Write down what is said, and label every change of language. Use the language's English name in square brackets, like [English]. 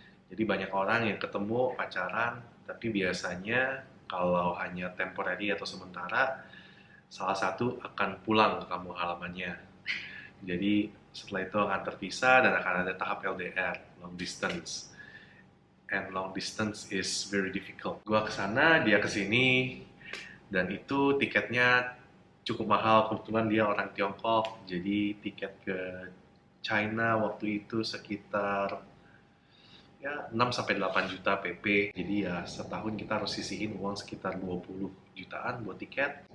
[Indonesian] Jadi banyak orang yang ketemu pacaran, tapi biasanya kalau hanya temporary atau sementara, salah satu akan pulang ke kampung halamannya. Jadi setelah itu akan terpisah dan akan ada tahap LDR, long distance. [English] And long distance is very difficult. [Indonesian] Gua kesana, dia kesini, dan itu tiketnya cukup mahal. Kebetulan dia orang Tiongkok, jadi tiket ke China waktu itu sekitar ya 6-8 juta PP. Jadi ya setahun kita harus sisihin uang sekitar 20 jutaan buat tiket.